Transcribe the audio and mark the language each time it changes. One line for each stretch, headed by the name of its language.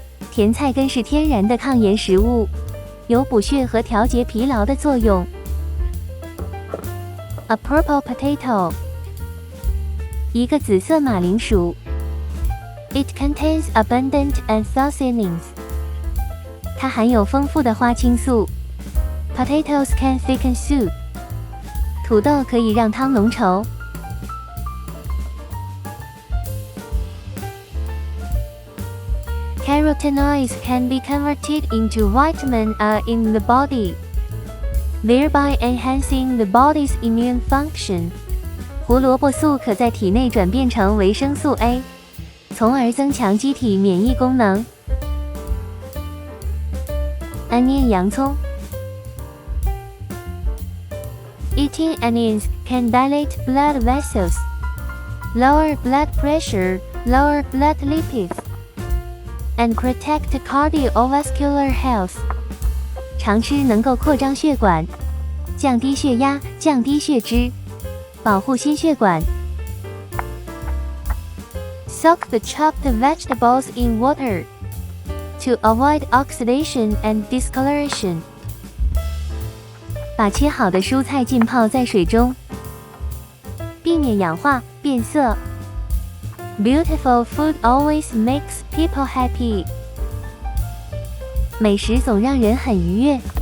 Chinese: 甜菜根是天然的抗炎食物，有补血和调节疲劳的作用。
English: A purple potato，
Chinese: 一个紫色马铃薯。
English: It contains abundant anthocyanins，
Chinese: 它含有丰富的花青素。
English: Potatoes can thicken soup，
Chinese: 土豆可以让汤浓稠。
English: Carotenoids can be converted into vitamin A in the body, thereby enhancing the body's immune function.
Chinese: 胡萝卜素可在体内转变成维生素 A， 从而增强机体免疫功能。
English: Onion 洋葱。 Eating onions can dilate blood vessels, lower blood pressure, lower blood lipids, and protect cardiovascular health.
Chinese: 常吃能够扩张血管，降低血压，降低血脂，保护心血管。
English: Soak the chopped vegetables in water to avoid oxidation and discoloration.
Chinese: 把切好的蔬菜浸泡在水中，避免氧化变色。
English: Beautiful food always makes people happy.
Chinese: 美食总让人很愉悦。